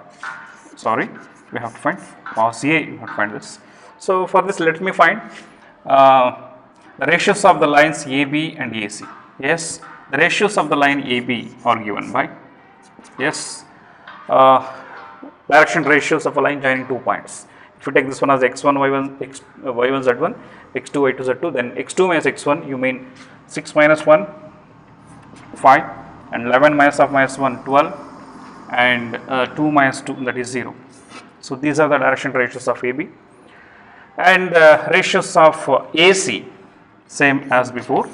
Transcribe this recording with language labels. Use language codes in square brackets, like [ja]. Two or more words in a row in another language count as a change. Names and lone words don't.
[en] Sorry, we have to find cos A, you have to find this. So for this, let me find the ratios of the lines AB and AC. Yes, the ratios of the line AB are given by, yes, direction ratios of a line joining 2 points. If you take this one as x1, y1, y1, z1, x2, y2, z2, then x2 minus x1, you mean 6 minus 1, 5, and 11 minus of minus 1, 12, and 2 minus 2, that is 0. So these are the direction ratios of AB. And ratios of AC, same as before.